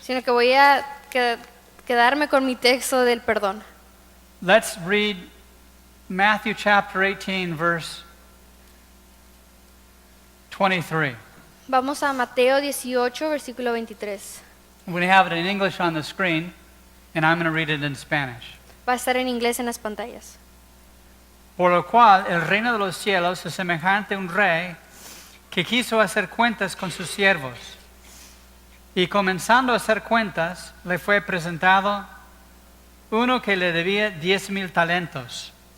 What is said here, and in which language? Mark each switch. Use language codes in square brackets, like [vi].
[es] Sino que voy a quedarme con mi texto del perdón. [en] Let's read Matthew chapter 18, verse 23. [es] Vamos a Mateo 18, versículo 23. [en] We have it in English on the screen, and I'm going to read it in Spanish. [es] Va a estar en inglés en las pantallas. Por lo cual el reino de los cielos es semejante a un rey que quiso hacer cuentas con sus siervos. Y comenzando a hacer cuentas, le fue presentado uno que le debía 10,000 talentos.